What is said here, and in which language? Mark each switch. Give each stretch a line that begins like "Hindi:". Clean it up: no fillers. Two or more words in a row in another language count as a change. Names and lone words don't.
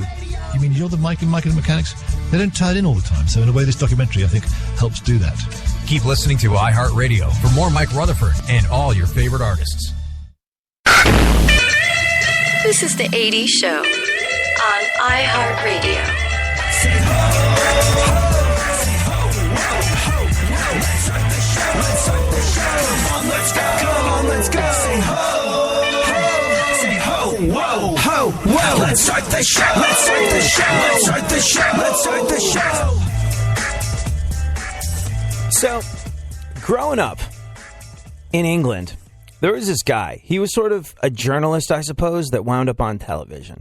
English: You mean you're the Mike and the Mechanics? They don't tie it in all the time, so in a way this documentary, I think, helps do that. Keep listening to iHeartRadio for more Mike Rutherford and all your favorite artists. This is the 80s Show on iHeartRadio. Say ho, ho, say ho, ho, ho, let's start the show, let's start the show. Come on, let's go, come on, let's go. Say ho, ho, say ho, whoa, ho, whoa. Let's start the show, let's start the show, let's start the show, let's start the show. So, growing up in England, there was this guy. He was sort of a journalist, I suppose, that wound up on television.